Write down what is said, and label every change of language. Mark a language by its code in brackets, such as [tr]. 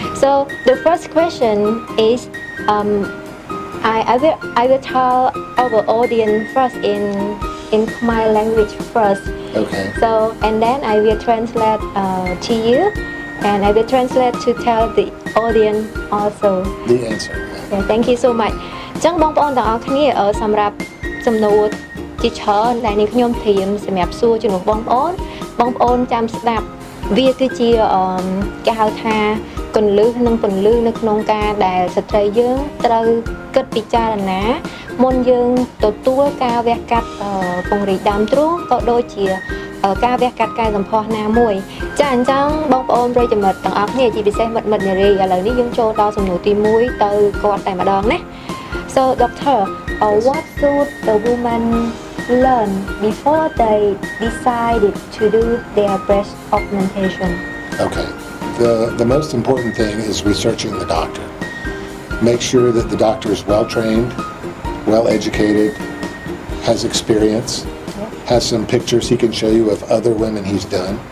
[en] So the first question is I will tell our audience first in Khmer language first. Okay. So and then I will translate to you and I will translate to tell the audience also. The answer. Yeah, thank you so much. [km] ចឹងបងប្អូនទាំងអស់គ្នាសម្រាប់សំណួរជាច្រើនដែលនាងខ្ញុំត្រៀមសម្រាប់សួរជំនួសបងប្អូនចាំស្ដាប់វាគឺជា គេហៅថាគន្លឹះនិងពន្លឺនៅក្នុងការដែលស្ត្រីយើងត្រូវគិតពិចារណាមុនយើងទទួលការវះកាត់ពង្រីកដើមទ្រូងក៏ដូចជាការវះកាត់កែសម្ផស្សណាមួយចាអញ្ចឹងបងប្អូនប្រិយមិត្តទាំងអស់គ្នាជាពិសេសមិត្តនារីឥឡូវនេះយើងចូលដល់សំណួរទី1ទៅគាត់តែម្ដងណា [en] So doctor what should the woman learn before they decided to do their breast augmentation? Okay. The most important thing is researching the doctor. Make sure that the doctor is well trained, well educated, has experience, has some pictures he can show you of other women he's done.